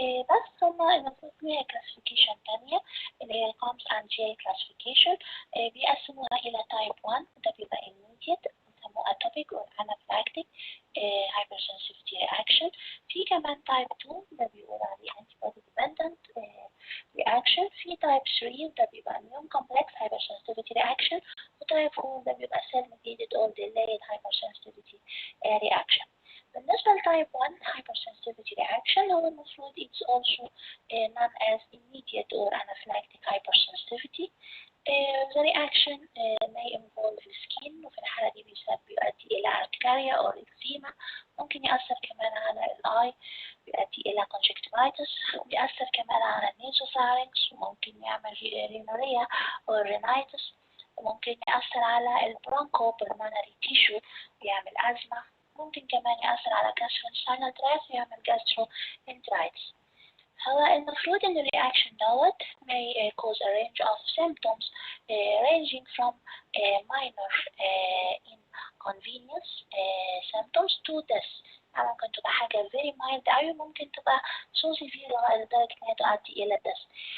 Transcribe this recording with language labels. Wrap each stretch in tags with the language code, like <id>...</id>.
<ar>بس هما المفروض ليها classification تانية اللي هي</ar> <en>comes and J classification. بيقسموها إلى type 1 ده بيبقى immediate بيسموه atopic or anaphylactic hypersensitivity reaction.</en> <ar>في كمان type 2 ده بيقول عليه</ar> <en>antibody dependent reaction. في type 3 ده بيبقى immune complex hypersensitivity reaction. وtype 4 ده بيبقى cell mediated or delayed hypersensitivity reaction. بالنسبة لtype 1 hypersensitivity reaction</en> <ar>هو المفروض</ar> <en>it's also known as immediate or anaphylactic hypersensitivity. The reaction may involve</en> <ar>السكين وفي الحالة دي بيؤدي إلى urticaria أو إكزيما. ممكن يأثر كمان على الآي، بيؤدي إلى conjunctivitis، بيأثر كمان على النيزوفارينكس وممكن يعمل رينوريا أو رينايتس، وممكن يأثر على البرونكو بالمونري تيشو بيعمل أزمة، ممكن كمان يأثر على gastrointestinal tract ويعمل gastroenteritis. هو المفروض إن الرياكشن دوت</ar> <en>may cause a range of symptoms ranging from minor inconvenience symptoms to death.</en> <ar>يعني ممكن تبقى حاجة</ar> <en>very mild</en> <ar>أو ممكن تبقى</ar> <en>so severe</en> <ar>لدرجة إنها تؤدي إلى death.</ar>